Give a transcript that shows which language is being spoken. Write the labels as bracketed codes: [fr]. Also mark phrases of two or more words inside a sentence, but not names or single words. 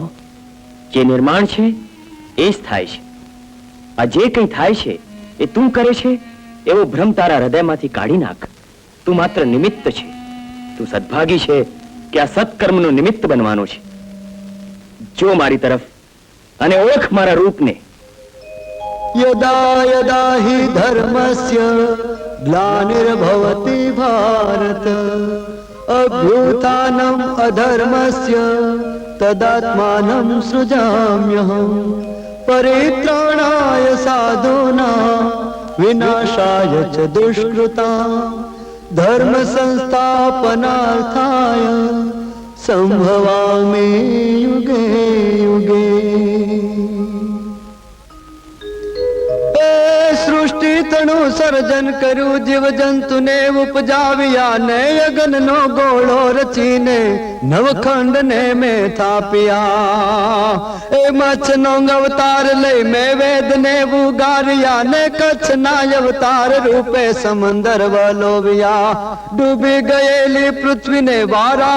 [gu] જે નિર્માણ છે એ જ થાય છે. આ જે કંઈ થાય છે એ તું કરે છે એવો ભ્રમ તારા હૃદયમાંથી કાઢી નાખ. તું માત્ર નિમિત્ત છે. તું સદભાગી છે કે આ સત્કર્મનું નિમિત્ત બનવાનો છે. જો મારી તરફ અને ઓળખ મારા રૂપને. [sa] यदा यदा हि धर्मस्य ग्लानिर्भवति भारत अभ्युत्थानम् अधर्मस्य तदात्मानं सृजाम्यहम् परित्राणाय साधूनां विनाशाय च दुष्कृतां धर्म संस्थापनार्थाय संभवामि युगे युगे। [gu] સૃષ્ટિ તણું સર્જન કર્યું જીવ જંતુને ઉપજાવ્યા ને યજ્ઞનો ગોળો રચીને નવખંડ ને મેં થાપ્યા એ મચ્છનો અવતાર લઈ મેં વેદ ને ઉગાર્યા ને કચ્છના અવતાર રૂપે સમંદર વલોવ્યા ડૂબી ગયેલી પૃથ્વીને વારાહ